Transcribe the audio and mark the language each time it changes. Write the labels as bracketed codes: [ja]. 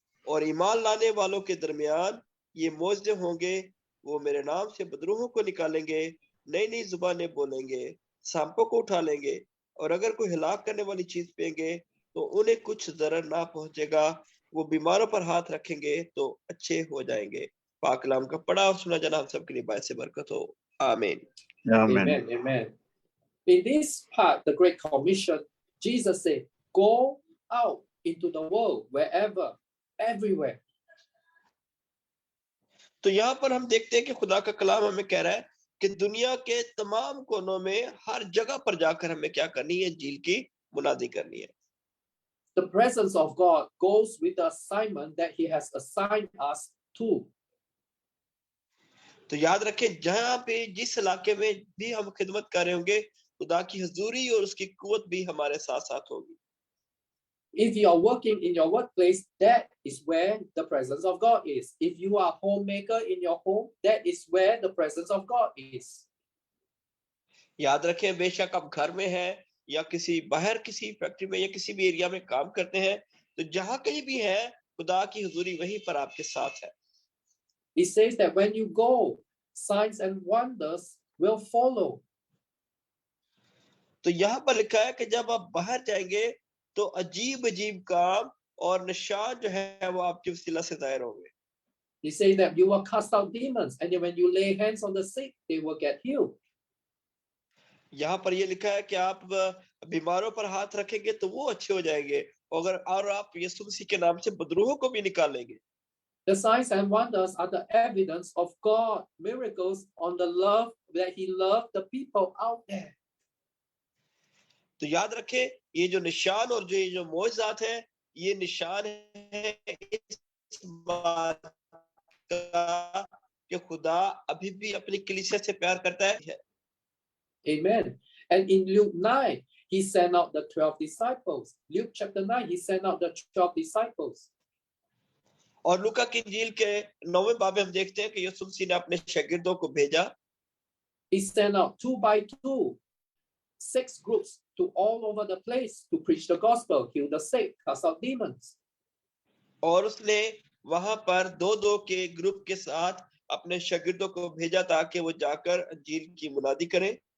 [hi] और ईमान लाने वालों के दरमियान ये मौजज़े होंगे, वो मेरे नाम से बदरूहों को निकालेंगे, नई जुबानें बोलेंगे, सांपों को उठा लेंगे, और अगर कोई हिलाक करने वाली चीज पिएंगे तो उन्हें कुछ जरर ना पहुंचेगा, वो बीमारों पर हाथ रखेंगे तो अच्छे हो जाएंगे। पाक कलाम का पढ़ा और सुना जाना हम सबके लिए बायस बरकत हो। आमीन। [en] Amen. In this part, the Great Commission, Jesus said, go out into the world, wherever, everywhere. [hi] तो यहाँ पर हम देखते हैं कि खुदा का कलाम हमें कह रहा है कि दुनिया के तमाम कोनों में हर जगह पर जाकर हमें क्या करनी है, इंजील की मुनादी करनी है। [en] The presence of God goes with the assignment that he has assigned us to. [hi] तो याद रखें, जहां पे जिस इलाके में भी हम खिदमत कर रहे होंगे, खुदा की हजूरी और उसकी कुव्वत भी हमारे साथ साथ होगी। [en] If you are working in your workplace, that is where the presence of God is. If you are a homemaker in your home, that is where the presence of God is. [hi] याद रखें, बेशक आप घर में हैं या किसी बाहर किसी फैक्ट्री में या किसी भी एरिया में काम करते हैं, तो जहां कहीं भी है, खुदा की हुजूरी वहीं पर आपके साथ है. [en] He says that when you go, signs and wonders will follow. [hi] तो यहाँ पर लिखा है कि जब आप बाहर जाएंगे तो अजीब अजीब काम और निशान जो है वो आपके वसीला से जाहिर होंगे. [en] He says that you will cast out demons, and then when you lay hands on the sick, they will get healed. [hi] यहाँ पर ये लिखा है कि आप बीमारों पर हाथ रखेंगे तो वो अच्छे हो जाएंगे, और आप यीशु मसीह के नाम से बदरूहों को भी निकालेंगे. [en] The signs and wonders are the evidence of God, miracles on the love that He loved the people out there. [hi] तो याद रखें, ये जो निशान और ये जो मोइज़ात है, ये निशान है इस बात का कि खुदा अभी भी अपनी कलीसिया से प्यार करता है. [en] Amen. And in Luke 9, He sent out the 12 disciples. Luke chapter 9, He sent out the 12 disciples. [hi] और लूका की इंजील के 9वें बाब में हम देखते हैं कि यीशु मसीह ने अपने शागिर्दों को भेजा. [en] He sent out 2 by 2, 6 groups to all over the place to preach the gospel, heal the sick, cast out demons. [hi] और उसने वहां पर 2-2 के ग्रुप के साथ अपने शागिर्दों को भेजा ताकि वो जाकर इंजील की मुनादी करें.